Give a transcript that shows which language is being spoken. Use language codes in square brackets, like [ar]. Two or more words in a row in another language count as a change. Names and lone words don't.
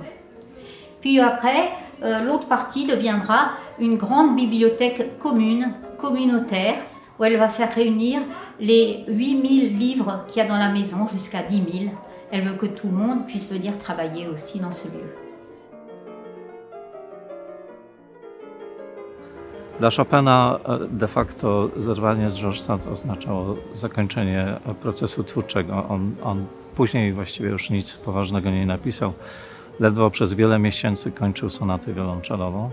[fr] Puis après, l'autre partie deviendra une grande bibliothèque commune, communautaire, où elle va faire réunir les 8000 livres qu'il y a dans la maison, jusqu'à 10 000. Elle veut que tout le monde puisse venir travailler aussi dans ce lieu. [pl] Dla Chopina [la] de facto [pl] zerwanie z Georges Sand oznaczało zakończenie procesu twórczego. On później właściwie już nic poważnego nie napisał. Ledwo przez wiele miesięcy kończył sonatę wiolonczelową.